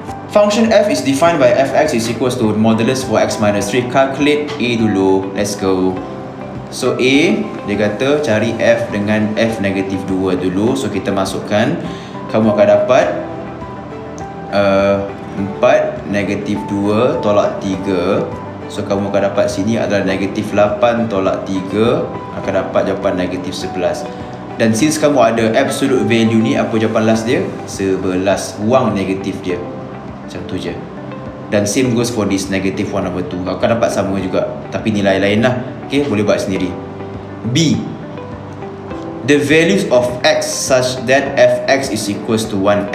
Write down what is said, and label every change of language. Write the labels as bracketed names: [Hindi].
[English] Function f is defined by fx is equals to modulus 4x minus 3. Calculate a dulu. Let's go. [Malay] So a, dia kata cari f dengan f negatif 2 dulu. So kita masukkan. Kamu akan dapat 4 negatif 2 tolak 3. So kamu akan dapat sini adalah negatif 8 tolak 3. Akan dapat jawapan negatif 11. Dan since kamu ada absolute value ni, apa jawapan last dia? 11. Buang negatif dia. Macam tu je. Dan [English] same goes for this negative 1 over 2. [Malay] Kau akan dapat sama juga, tapi nilai lain lah. Okay, boleh buat sendiri. [English] B, the values of x such that fx is equals to 1.